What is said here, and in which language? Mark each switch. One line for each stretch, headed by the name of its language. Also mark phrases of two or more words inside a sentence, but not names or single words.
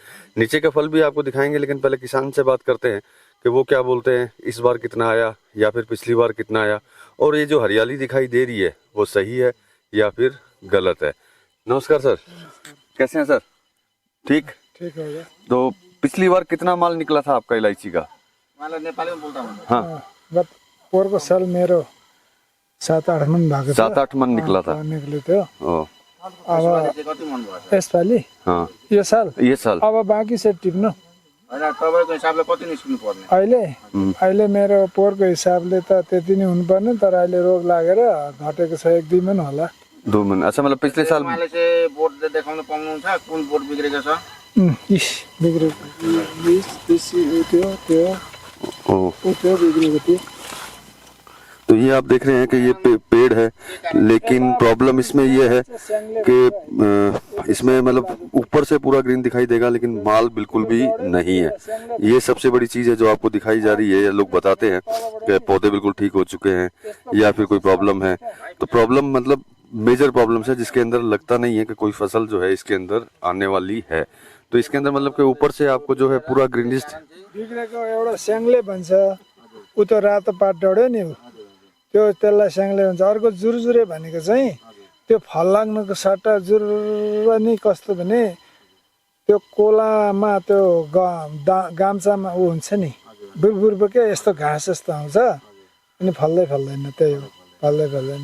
Hindi: नीचे का फल भी आपको दिखाएंगे, लेकिन पहले किसान से बात करते हैं कि वो क्या बोलते हैं, इस बार कितना आया या फिर पिछली बार कितना आया, और ये जो हरियाली दिखाई दे रही है वो सही है या फिर गलत है। नमस्कार सर, कैसे हैं सर? ठीक ठीक हो गया। तो पिछली बार कितना माल निकला था आपका इलायची का?
Nepali: नेपाली में बोल्दा हुन्छ।
Hindi: हाँ,
Nepali: गत पोहोरको साल मेरो 7-8 मन भएको थियो।
Hindi: 7-8 मन निकला था।
Nepali: निक्ल्यो थियो। ओ, अब कति मन भयो? यसपालि
Hindi: हाँ,
Nepali: यो साल अब बाँकी चाहिँ टिप्नु। हैन, तपाईको हिसाबले कति निस्किनु पर्ने? अहिले मेरो पोहोरको हिसाबले त त्यति नै हुनुपर्ने, तर अहिले रोग लागेर घटेको छ 1-2 मन होला।
Hindi: 2 मन। अच्छा, मतलब पिछले साल
Nepali: माले चाहिँ बोट देखाउन पाउनुहुन्छ, कुन बोट बिग्रेको छ? बिग्रेको त्यो बिग्रेको थियो।
Hindi: तो ये आप देख रहे हैं कि ये पेड़ है, लेकिन प्रॉब्लम इसमें ये है कि इसमें मतलब ऊपर से पूरा ग्रीन दिखाई देगा लेकिन माल बिल्कुल भी नहीं है। ये सबसे बड़ी चीज़ है जो आपको दिखाई जा रही है। ये लोग बताते हैं कि पौधे बिल्कुल ठीक हो चुके हैं या फिर कोई प्रॉब्लम है। तो प्रॉब्लम मतलब
English: major problems
Hindi: है जिसके अंदर लगता नहीं है कि कोई फसल जो है इसके अंदर आने वाली है। तो इसके अंदर मतलब कि ऊपर से आपको जो है पूरा ग्रीनिश
Nepali: बिग्रेको एउटा स्याङ्ले भन्छ, उ त रातो पात डढ्यो नि, त्यो त्यसलाई स्याङ्ले भन्छ। अर्को जुरजुरे भनेको चाहिँ त्यो फल लाग्नुको सट्टा जुर नि कस्तो भने त्यो कोलामा त्यो गाम्चामा ऊ हुन्छ नि, बुरबुरको क्या यस्तो घाँस जस्तो आउँछ अनि फल्दैन, त्यही हो, फल्दैन।